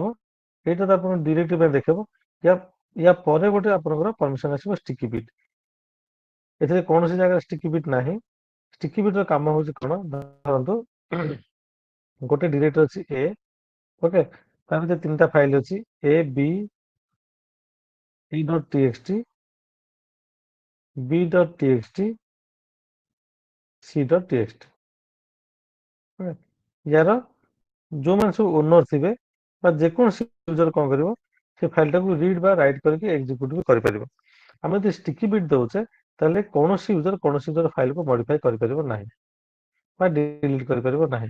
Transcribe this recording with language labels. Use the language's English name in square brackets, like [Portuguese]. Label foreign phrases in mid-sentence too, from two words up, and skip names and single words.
[Odia] ଏଇଟା ତ ଆପଣ ଡିରେକ୍ଟଲି ପାଇଁ ଦେଖେଇବ। ୟା ପରେ ଗୋଟେ ଆପଣଙ୍କର ପରମିଶନ ଆସିବ [English] sticky bit. [Odia] ଏଥିରେ କୌଣସି ଜାଗାରେ [English] sticky bit [Odia] ନାହିଁ। [English] sticky bit [Odia] ର କାମ ହଉଛି କଣ? ଧରନ୍ତୁ ଗୋଟେ ଡିରେକ୍ଟରି ଅଛି ଏ, ଓକେ, ତା ଭିତରେ ତିନିଟା ଫାଇଲ ଅଛି ଏ ବି e.txt, b.txt, c.txt। ୟାର ଯୋଉମାନେ ସବୁ ଓନର ଥିବେ ବା ଯେକୌଣସି ୟୁଜର କଣ କରିବ, ସେ ଫାଇଲଟାକୁ ରିଡ୍ ବା ରାଇଟ୍ କରିକି ଏକ୍ଜିକ୍ୟୁଟ ବି କରିପାରିବ। ଆମେ ଯଦି [English] sticky bit [Odia] ଦଉଛେ ତାହେଲେ କୌଣସି ୟୁଜର ଫାଇଲକୁ ମଡିଫାଇ କରିପାରିବ ନାହିଁ ବା ଡିଲିଟ୍ କରିପାରିବ ନାହିଁ।